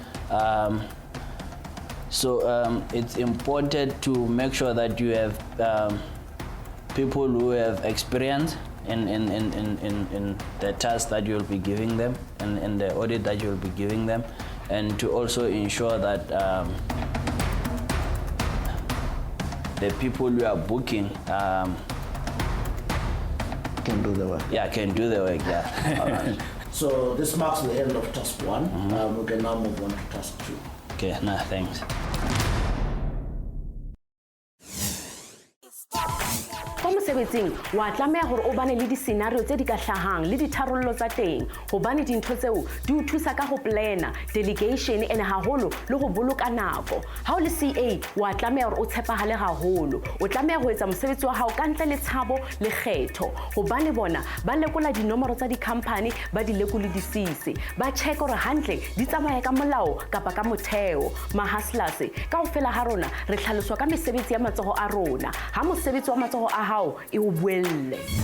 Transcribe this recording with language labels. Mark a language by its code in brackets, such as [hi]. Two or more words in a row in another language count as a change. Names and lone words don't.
[en] So it's important to make sure that you have people who have experience in the task that you'll be giving them and in the audit that you'll be giving them, and to also ensure that the people you are booking can do the work. Yeah, can do the work. Yeah. All right. So this marks the end of task 1. We can now move on to task 2. Okay, nah, thanks. [st] Kwa mosebetsing wa tlameha hore o bane le di-scenario tse di ka hlahang le ditharollo tsa teng hobane dintho tseo di o thusa ka ho plana [en] delegation and [st] haholo le ho boloka nako. Ha o le CA wa tlameha hore o tshepahale haholo, o tlameha ho etsa mosebetsi wa hao ka ntle le tshabo le kgetho hobane bona ba lekola dinomoro tsa di-company ba di lekolodisise ba check hore hantle di tsamaya ka molao kapa ka motheo. Ma-hustlers kaofela ha rona re hlaloswa ka mesebetsi ya matsoho a rona, ha mosebetsi wa matsoho a hao e o buelle.